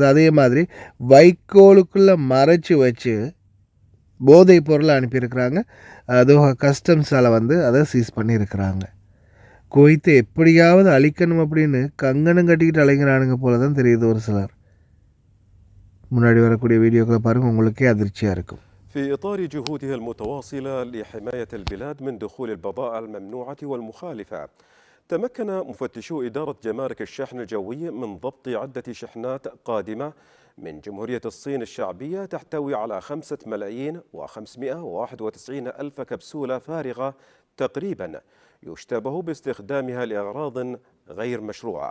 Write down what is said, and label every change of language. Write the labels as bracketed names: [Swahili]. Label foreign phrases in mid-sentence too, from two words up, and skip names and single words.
[Tamil] அதே மாதிரி வைக்கோலுக்குள்ளே மறைச்சி வச்சு போதை பொருளை அனுப்பியிருக்கிறாங்க. அதுவும் கஸ்டம்ஸால் வந்து அதை சீஸ் பண்ணியிருக்கிறாங்க. குவைத்தை எப்படியாவது அழிக்கணும் அப்படின்னு கங்கணம் கட்டிக்கிட்டு அலைங்கிறானுங்க போல தான் தெரியுது ஒரு சிலர். முன்னாடி வரக்கூடிய வீடியோக்களை பாருங்கள், உங்களுக்கே அதிர்ச்சியாக இருக்கும். [Arabic] في إطار جهودها المتواصلة لحماية البلاد من دخول البضائع الممنوعة والمخالفة، تمكن مفتشو إدارة جمارك الشحن الجوي من ضبط عدة شحنات قادمة من جمهورية الصين الشعبية تحتوي على 5,591,000 كبسولة فارغة تقريبا يشتبه باستخدامها لأغراض غير مشروعة.